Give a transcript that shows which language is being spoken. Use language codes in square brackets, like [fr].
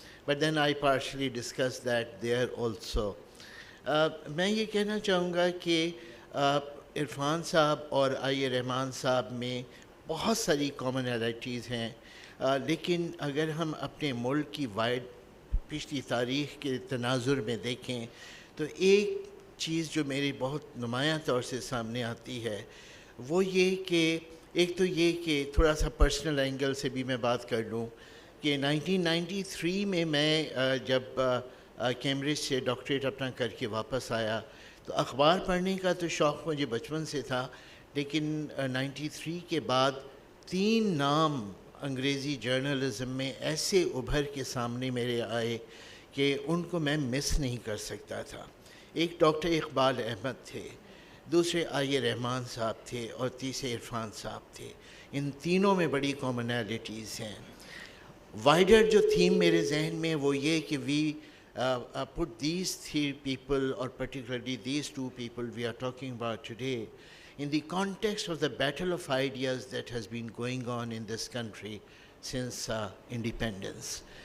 [en] But then I partially discussed that there also. [ur] میں یہ کہنا چاہوں گا کہ عرفان صاحب اور رحمان صاحب میں بہت ساری کامنالٹیز ہیں, لیکن اگر ہم اپنے ملک کی وائڈ پچھلی تاریخ کے تناظر میں دیکھیں تو ایک چیز جو میری بہت نمایاں طور سے سامنے آتی ہے وہ یہ کہ ایک تو یہ کہ تھوڑا سا پرسنل اینگل سے بھی میں بات کر لوں کہ 1993 میں جب کیمبرج سے ڈاکٹریٹ اپنا کر کے واپس آیا تو اخبار پڑھنے کا تو شوق مجھے بچپن سے تھا, لیکن 93 کے بعد 3 نام انگریزی جرنلزم میں ایسے ابھر کے سامنے میرے آئے کہ ان کو میں مس نہیں کر سکتا تھا. ایک ڈاکٹر اقبال احمد تھے, دوسرے رحمان صاحب تھے اور تیسرے عرفان صاحب تھے. ان تینوں میں بڑی کامنالٹیز ہیں. وائڈر جو تھیم میرے ذہن میں وہ یہ کہ [en] We put these 3 people, or particularly these 2 people we are talking about today, in the context of the battle of ideas that has been going on in this country since independence.